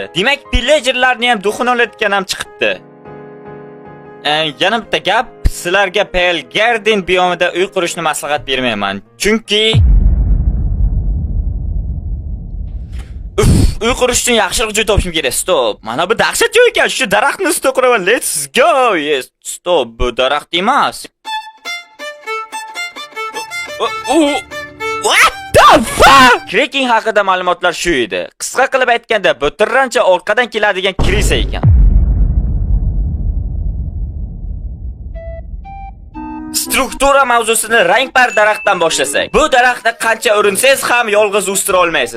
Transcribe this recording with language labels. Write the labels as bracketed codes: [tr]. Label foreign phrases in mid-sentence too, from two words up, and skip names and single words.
[uz] Demak, pillagerlarni ham duxun olayotgan ham chiqibdi. Yana bitta gap, sizlarga Pale Garden biyomida uy qurishni maslahat bermayman. Chunki uy qurish uchun yaxshiroq joy topishim kerak. [en] Stop. [uz] Mana bu dahshat joy ekan. Shu daraxtni ustida quraman. [en] Let's go. Yes. Stop. [uz] Bu daraxt emas. [en] What the fuck? [uz] Kraken haqida ma'lumotlar shu edi. Qisqa qilib aytganda, bu turrancha orqadan keladigan kirisa ekan. Struktura mavzusini rangpar daraxtdan boshlasak. Bu daraxtni qancha urinsangiz ham yolg'iz o'stira olmaysiz.